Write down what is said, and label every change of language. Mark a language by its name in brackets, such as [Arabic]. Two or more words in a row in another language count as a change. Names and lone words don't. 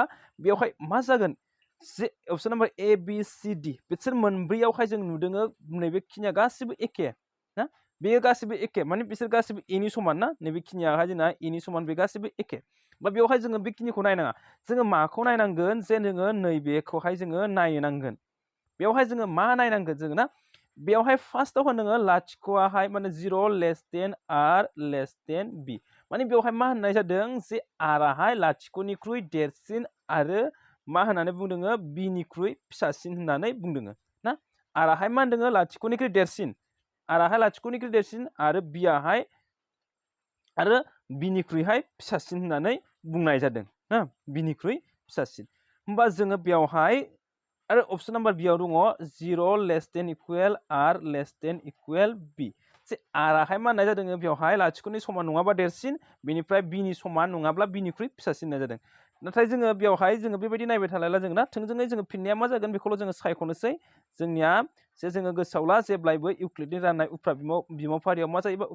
[Bodo] बेवहाय मा जागोन जे [English] option number A B C D [Bodo] बिसोर मोनब्रैयावहाय जों नुदों नैबे खिनिया गासिबो एखे ना बेयो गासिबो एखे माने बिसोर गासिबो एनि समान ना नैबे खिनियाहाय जोंना एनि समान बे गासिबो एखे बा बेवहाय जोङो बेखिनिखौ नायनाङा जोङो माखौ नायनांगोन जे जोङो नैबेखौहाय जोङो नायनांगोन बेवहाय जोङो मा नायनांगोन जोङो ना बेवहाय फार्स्टआव होनोङो लाथिख'आहाय माने 0 [English] less than a less than b [Bodo] माने बेवहाय मा होननाय जादों जे आराहाय लाथिख'निख्रुइ देरसिन आरो मा होननानै बुंदों बीनिख्रुइ फिसासिन होननानै बुंदों ना आराहाय मा होनदों लाथिख'निख्रुइ देरसिन आराहाय लाथिख'निख्रुइ देरसिन आरो बीआहाय आरो बीनिख्रुइहाय फिसासिन होननानै बुंनाय जादों ना बीनिख्रुइ फिसासिन होमबा जोङो बेवहाय आरो [English] option number [Bodo] बियाव दङ 0 [English] less than equal a less than equal b [Bodo] जे आराहाय मा होननाय जादों बेवहाय लाथिख'नि समान नङाबा देरसिन बेनिफ्राय बीनि समान नङाब्ला बीनिख्रुइ फिसासिन होननाय जादों नाथाय जोङो बेवहाय जोङो बेबायदि नायबाय थालायला जों ना थोंजोङै जोङो फिननाया मा जागोन बेखौल' जोङो सायख'नोसै जोंनिया जे जोङो गोसोआव ला जेब्लायबो इउक्लिडनि राननाय उफ्रा बिमाव फारियाव मा जायो